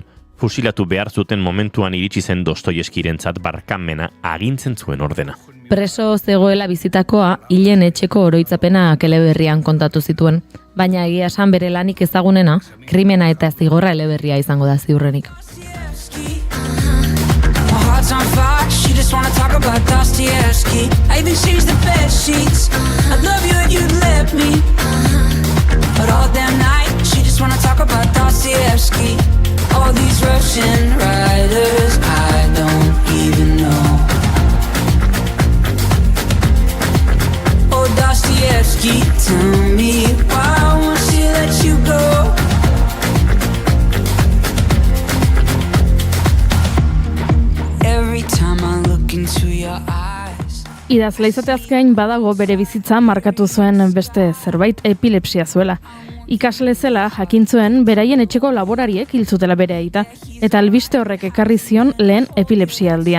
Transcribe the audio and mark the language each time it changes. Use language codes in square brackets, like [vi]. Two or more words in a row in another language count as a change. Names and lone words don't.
[eu] Fusilatu behar zuten momentuan iritsi zen Dostoievskirentzat barkamena agintzen zuen ordena. Preso zegoela bizitakoa hilen etxeko oroitzapenak eleberrian kontatu zituen, baina egia esan bere lanik ezagunena, krimena eta zigorra eleberria izango da ziurrenik. [en] On fire, she just wanna talk about Dostoevsky. I even changed the bed sheets. I'd love you if you'd let me. But all damn night, she just wanna talk about Dostoevsky. All these Russian writers I don't even know. Oh, Dostoevsky, tell me why won't she let you go? [eu] Idazle izateaz gain badago bere bizitza markatu zuen beste zerbait, epilepsia zuela. Ikasle zela jakin zuen beraien etxeko laborariek hil zutela bere aita, eta albiste horrek ekarri zion lehen epilepsia aldia.